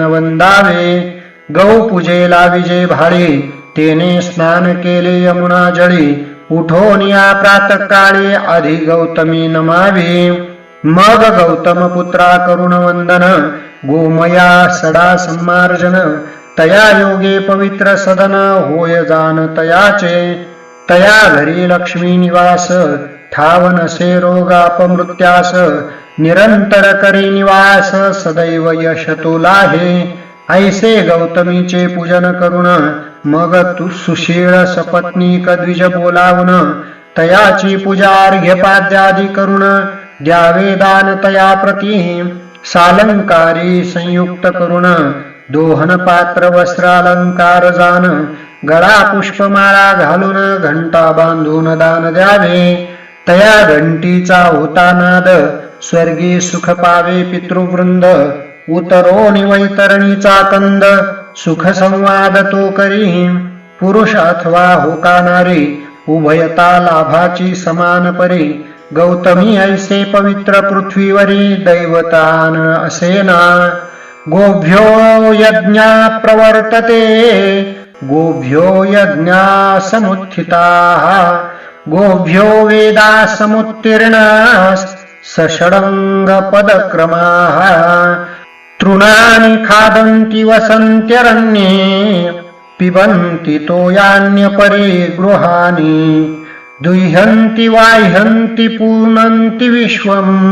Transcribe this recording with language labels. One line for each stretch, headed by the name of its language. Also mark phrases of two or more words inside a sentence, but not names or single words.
Marathi: वंदावे गौ पूजेला विजे भाळे तेने स्नान केले यमुना जळी उठोन या प्रातःकाळी आधी गौतमी नमावे मग गौतम पुत्रा करुण वंदन गोमया सडा सम्मार्जन तया योगे पवित्र सदन होय जान तयाचे तया घरी लक्ष्मी निवास ठाव नसे रोगापमृत्यास निरंतर करी निवास सदैव यश तुलाहे ऐसे गौतमीचे पूजन करुण मग तू सुशीळ सपत्नीक द्विज बोलावून तयाची पूजा अर्घ्य पाद्यादी करुण द्यावे दान तया प्रती सालंकारी संयुक्त करुण दोहन पात्र वस्त्रालंकार जान गळा पुष्पमाळा घालून घंटा बांधून दान द्यावे तया घंटीचा होता नाद स्वर्गी सुख पावे पितृवृंद उतरो वैतरणीचा कंद सुख संवाद तो करी पुरुष अथवा होका नारी उभयता लाभाची समान परी गौतमी ऐसे पवित्र पृथ्वीवरी दैवतान असेना
Sanskrit: गोभ्यो यज्ञा प्रवर्तते गोभ्यो यज्ञा समुत्थिताः गोभ्यो वेदा समुत्तीर्णाः सषडंग पदक्रमाः तृणानि खादन्ति वसन्त्यरण्ये पिबन्ति तोयान्यपरे गृहाणि दुह्यन्ति वाह्यन्ति पूर्णन्ति विश्वम्